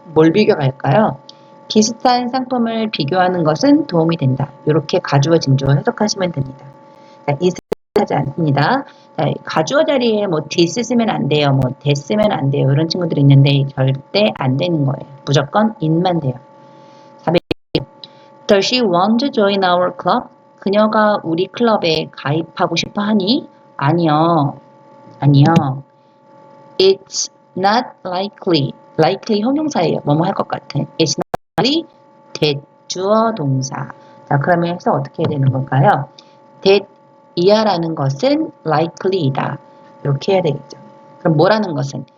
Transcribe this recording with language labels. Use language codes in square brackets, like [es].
[ko] 뭘 비교할까요? 비슷한 상품을 비교하는 것은 도움이 된다. 이렇게 가주어 진주어 해석하시면 됩니다. 자, 이 하지 않습니다. 자, 가주어 자리에 뭐 this 쓰면 안 돼요. 뭐 that 쓰면 안 돼요. 이런 친구들이 있는데 절대 안 되는 거예요. 무조건 it만 돼요. [en] Does she want to join our club? [ko] 그녀가 우리 클럽에 가입하고 싶어 하니? 아니요. 아니요. [en] It's not likely. [ko] likely 형용사예요. 뭐뭐 할 것 같은. [en] It's not likely. [ko] 대주어 동사. 자, 그러면 해서 어떻게 해야 되는 걸까요? that 이하라는 것은 likely이다. 이렇게 해야 되겠죠. 그럼 뭐라는 것은?